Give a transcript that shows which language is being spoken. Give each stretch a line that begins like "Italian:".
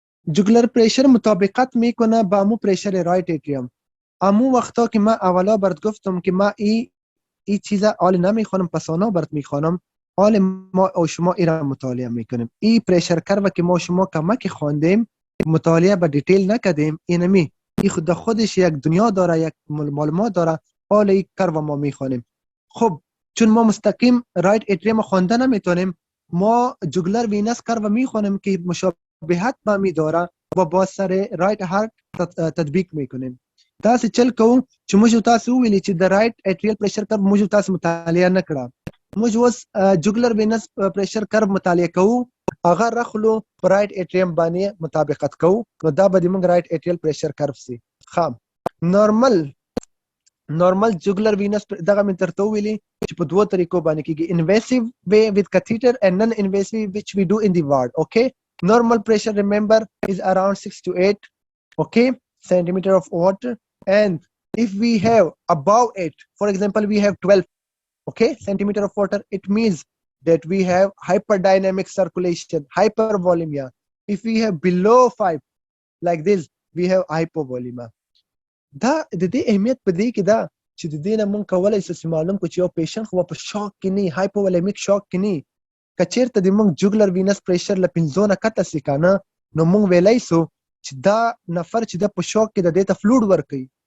Persian: جگولر پریشر مطابقت میکنه با امو پریشر رایت ایتریوم امو وقتا که من اولا برات گفتم که من این چیزا حال نمیخوانم پسانا برات میخوانم حال ما او شما ایران مطالعه میکنیم این پریشر کرو که ما شما کمک خواندیم مطالعه به دیتیل نکردیم اینمی این خود خودش یک دنیا داره یک معلومات داره حال این کرو ما میخوانیم خب چون ما مستقیم رایت ایتریم خوانده نمیتونیم ما جگولر وینس کرو میخوانیم که مشابهت با می داره و با سر رایت هارت تطبیق میکنیم
Pashto: تاسو چل کوو چې موږ تاسو ویلي چې د رائټ اټریل پریشر کرب موږ تاسو مطالعه نه کړه. موږ اوس جوګلر وینس پریشر کرب مطالعه کوو، هغه رخلو پر رائټ اټریم باندې مطابقت کوو، نو دا به موږ رائټ اټریل پریشر کرب سي. خام نورمال جوګلر وینس دغه من ترته ویلي چې په دوه طریقو باندې کیږي، انویسیو
English: way with catheter and non invasive which we do in the ward. Okay, normal pressure remember is around 6 to 8 okay centimeter of water, and if we have above 8, for example we have 12 okay centimeter of water, it means that we have hyperdynamic circulation, hypervolemia. If we have below 5 like this, we have hypovolemia.
Pashto: دا د دې اهمیت په دې کې دا چې د دې نه مونږ کولای شو چې معلوم کړو چې یو پیشنټ خو په شوک کې نه، هایپوولیمیک شوک کې نه. که چېرته د مونږ جوګلر وینس پریشر له 15 نه کته سي که نه، نو مونږ ویلی سو چې دا نفر چې د په شوک کې د دې ته فلوډ ورکوي.